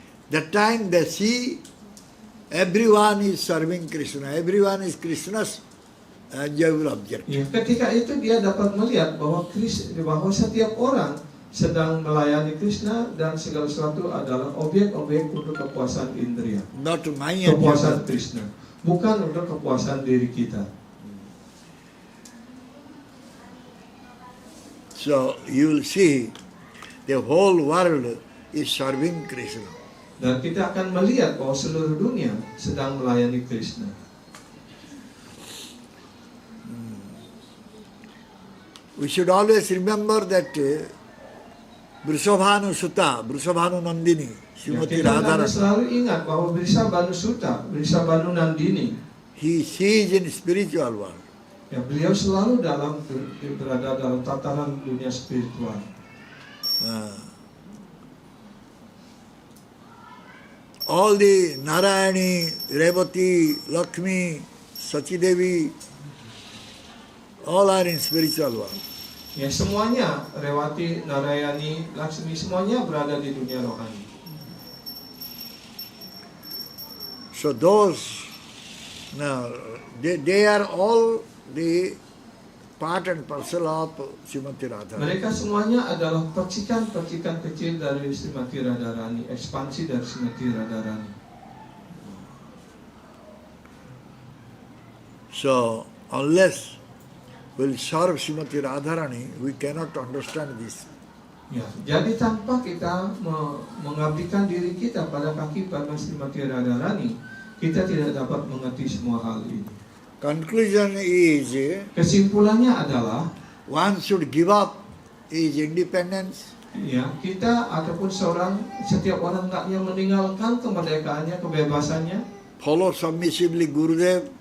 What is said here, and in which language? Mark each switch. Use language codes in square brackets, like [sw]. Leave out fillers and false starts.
[en] That time they see everyone is serving Krishna, everyone is Krishna's enjoyable object. [id] Ya, ketika itu dia dapat melihat bahwa setiap orang sedang melayani Krishna dan segala sesuatu adalah objek-objek untuk kepuasan indria, [en] Not my [id] kepuasan Krishna, bukan untuk kepuasan diri kita. [en] So you will see the whole world is serving Krishna. [id] Dan kita akan melihat bahwa seluruh dunia sedang melayani Krishna. [en] We should always remember that Vrishabhanu Sutta, Vrishabhanu Nandini, [id] Ya, [en] Srimati [id] kita harus [en] Radharani, [id] selalu ingat bahwa Vrishabhanu Sutta, Vrishabhanu Nandini, [en] he sees in spiritual world. [id] ya, beliau selalu berada dalam tataran dunia spiritual. [en] All the Narayani, Revati, Lakshmi, Sachidevi, all are in spiritual world. [id] Ya, semuanya, Rewati, Narayani, Laksmi, semuanya berada di dunia rohani. [en] So those, now, they are all the part and parcel of Srimati Radharani. [id] Mereka semuanya adalah percikan-percikan kecil dari Srimati Radharani, ekspansi dari Srimati Radharani. [en] So, unless we'll serve Srimati Radharani, we cannot understand this. [id] Ya, jadi tanpa kita mengabdikan diri kita pada kaki Padma Srimati Radharani, kita tidak dapat mengerti semua hal ini. [en] Conclusion is, [id] Kesimpulannya adalah, [en] one should give up his independence [id] ya, kita ataupun setiap orang hendaknya meninggalkan kemerdekaannya, kebebasannya, [en] follow submissively Gurudev,